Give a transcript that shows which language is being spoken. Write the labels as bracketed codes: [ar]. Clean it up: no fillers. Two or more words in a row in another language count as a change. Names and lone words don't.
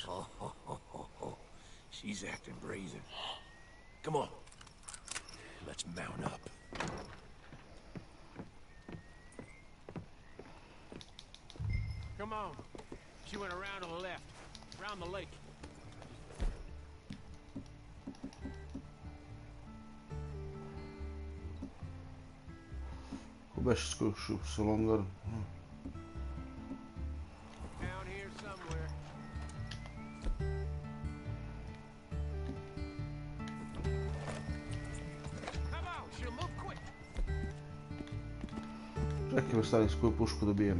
[en] Oh, she's acting brazen. Come on, let's mount up. Come on. She went around to the left, around the lake. [sr] Ko beš skušao sa longarom? [en] Down here somewhere. Come on, she'll move quick. [sr] Čekaj me stani s koju pušku dobijem.